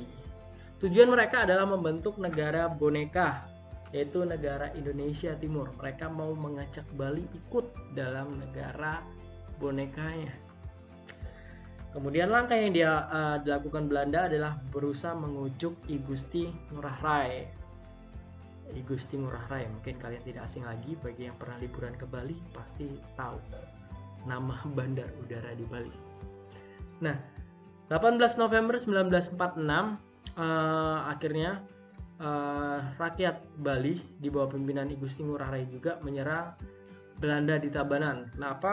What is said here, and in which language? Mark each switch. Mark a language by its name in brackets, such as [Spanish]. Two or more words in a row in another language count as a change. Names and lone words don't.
[Indonesian] Tujuan mereka adalah membentuk negara boneka, yaitu negara Indonesia Timur. Mereka mau mengajak Bali ikut dalam negara bonekanya. Kemudian langkah yang dilakukan Belanda adalah berusaha mengujuk I Gusti Ngurah Rai. I Gusti Ngurah Rai, mungkin kalian tidak asing lagi, bagi yang pernah liburan ke Bali pasti tahu nama bandar udara di Bali. Nah, 18 November 1946 akhirnya rakyat Bali di bawah pimpinan I Gusti Ngurah Rai juga menyerang Belanda di Tabanan. Kenapa?